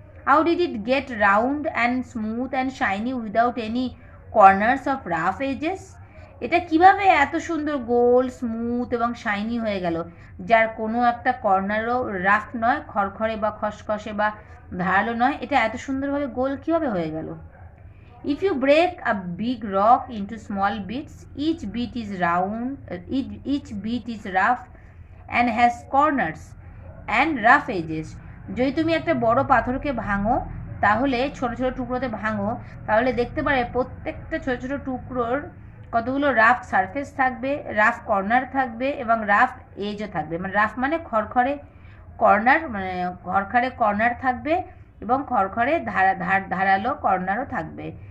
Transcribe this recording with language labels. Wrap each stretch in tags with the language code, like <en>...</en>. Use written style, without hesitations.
<en>How did it get round and smooth and shiny without any corners of rough edges?</en> <bn>এটা কিভাবে এত সুন্দর গোল, smooth এবং shiny হয়ে গেল, যার কোনো একটা কর্নারও রাফ নয়, খড়খড়ে বা খসখসে বা ধারালো নয়? এটা এত সুন্দরভাবে গোল কিভাবে হয়ে গেল?</bn> <en>If you break a big rock into small bits, each bit is round, each bit is rough and has corners and rough edges.</en> <bn>যদি তুমি একটা বড় পাথরকে ভাঙো, তাহলে ছোট ছোট টুকরোতে ভাঙো, তাহলে দেখতে পারে প্রত্যেকটা ছোট ছোট টুকরোর কতগুলো রাফ সারফেস থাকবে, রাফ কর্নার থাকবে এবং রাফ এজও থাকবে। মানে রাফ মানে খড়খড়ে, কর্নার মানে খড়খড়ে কর্নার থাকবে এবং খড়খড়ে ধারালো কর্নারও থাকবে।</bn>